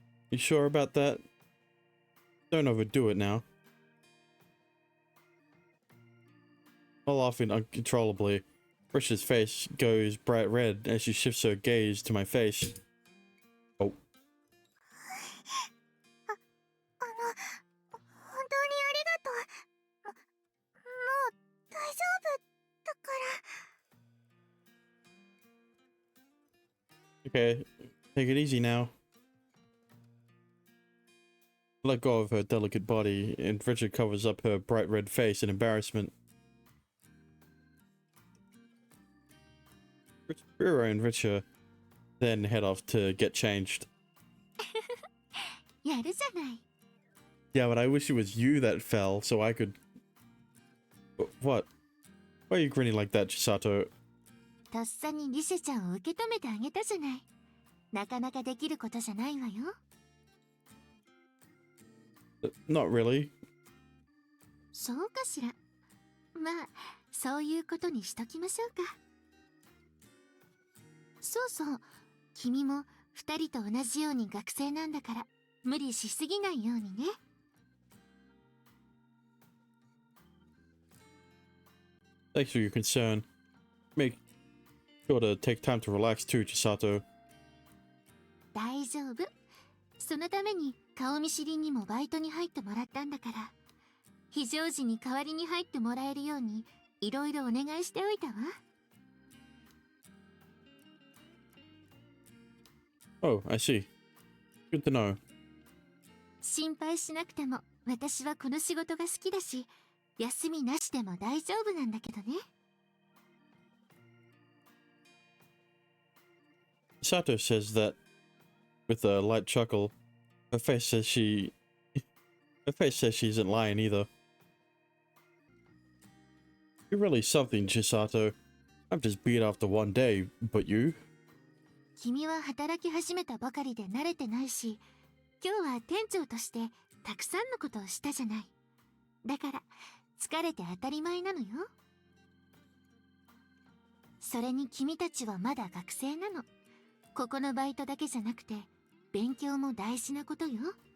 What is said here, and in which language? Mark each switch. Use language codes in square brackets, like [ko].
[en] You sure about that? Don't overdo it now. While laughing uncontrollably, Richard's face goes bright red as she shifts her gaze to my face. Oh. [ja] 本当にありがとう。もう大丈夫だから。 [en] Okay, take it easy now. Let go of her delicate body, and Richard covers up her bright red face in embarrassment. Riro and Richard then head off to get changed. [ja] やるじゃない。 [en] Yeah, but I wish it was you that fell so I could... What? Why are you grinning like that, Chisato? [ja] とっさにリセちゃんを受け止めてあげたじゃない。なかなかできることじゃないわよ。 [en] Not really. [ja] そうかしら。まあ、そういうことにしときましょうか。そうそう、君も二人と同じように学生なんだから、無理しすぎないようにね。 [en] Thanks for your concern. Make sure to take time to relax too, Chisato. [ja] 大丈夫。そのために顔見知りにもバイトに入ってもらったんだから。非常時に代わりに入ってもらえるように、いろいろお願いしておいたわ。 [en] Oh, I see. Good to know. [ja] 心配しなくても、私はこの仕事が好きだし、休みなしでも大丈夫なんだけどね。 [en] Chisato says that with a light chuckle. Her face says she isn't lying either. You're really something, Chisato. I'm just beat after one day, but you? [ja] 君は働き始めたばかりで慣れてないし、今日は店長としてたくさんのことをしたじゃない。だから疲れて当たり前なのよ。それに君たちはまだ学生なの。ここのバイトだけじゃなくて勉強も大事なことよ。